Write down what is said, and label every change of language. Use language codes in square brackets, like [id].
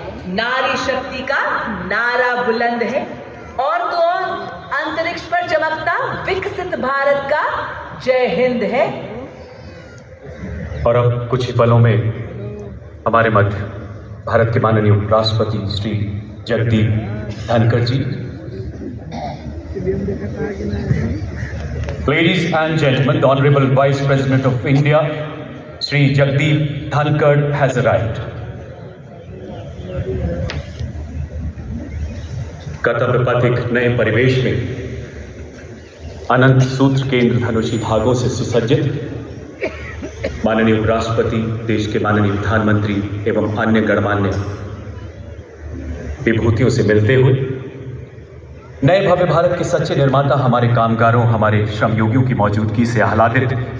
[hi] नारी शक्ति का नारा बुलंद है। और तो और अंतरिक्ष पर चमकता विकसित भारत का जय हिंद है। और अब कुछ ही पलों में हमारे मध्य भारत के माननीय उपराष्ट्रपति श्री जगदीप धनखड़ जी। [en] Ladies and gentlemen, the Honorable Vice President of India, Shri Jagdeep Dhankad has arrived. [hi] कर्तव्य पथ एक नए परिवेश में अनंत सूत्र के इंद्रधनुषी धागों से सुसज्जित माननीय उपराष्ट्रपति, देश के माननीय प्रधानमंत्री एवं अन्य गणमान्य विभूतियों से मिलते हुए नए भव्य भारत के सच्चे निर्माता हमारे कामगारों, हमारे श्रमयोगियों की मौजूदगी से आह्लादित